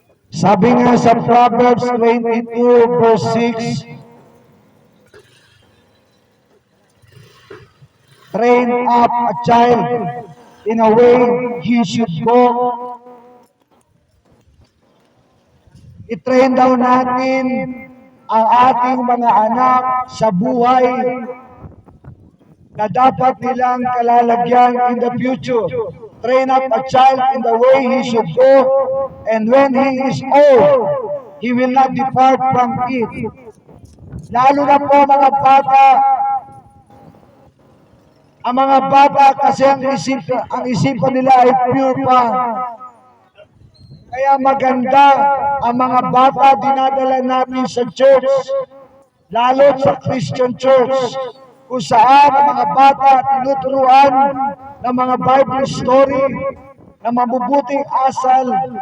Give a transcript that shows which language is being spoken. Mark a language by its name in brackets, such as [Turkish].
[Filipino] Sabi nga sa [English] Proverbs 22 verse 6, train up a child in a way he should go. [Filipino] I-train daw natin ang ating mga anak sa buhay na dapat nilang kalalagyan [English] in the future. Train up a child in the way he should go, and when he is old, he will not depart from it. [Filipino] Lalo na po mga bata, Ang mga bata kasi ang isipan nila ay pure pa. Kaya maganda ang mga bata dinadala natin sa church, lalo sa Christian church, kung saan ang mga bata tinuturuan ng mga Bible story na mabubuting asal,